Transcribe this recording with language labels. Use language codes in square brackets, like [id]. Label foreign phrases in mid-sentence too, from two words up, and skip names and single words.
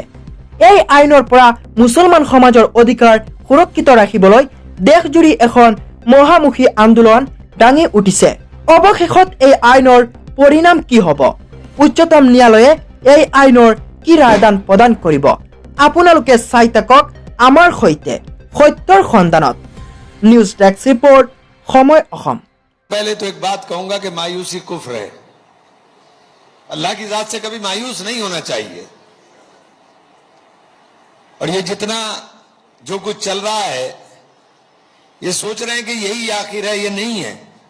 [as] এই আইনৰ পৰা মুছলমান সমাজৰ অধিকাৰ সুৰক্ষিত ৰাখিবলৈ দেশজুৰি এখন মহামুখী আন্দোলন দাঙি উঠিছে। অৱশেষত এই আইনৰ পৰিণাম কি হ'ব? উচ্চতম ন্যায়ালয়ে এই আইনৰ কি ৰায়দান প্ৰদান কৰিব? আপোনালোকে চাই থাকক আমাৰ সৈতে সত্যৰ সন্ধানত। [en] news desk report, [as] সময় অসম। [hi] पहले तो एक बात कहूंगा कि मायूसी कुफ्र है। अल्लाह की जात से कभी मायूस नहीं होना चाहिए। और ये जितना जो कुछ चल रहा है, ये सोच रहे हैं कि यही आखिर है, ये नहीं है।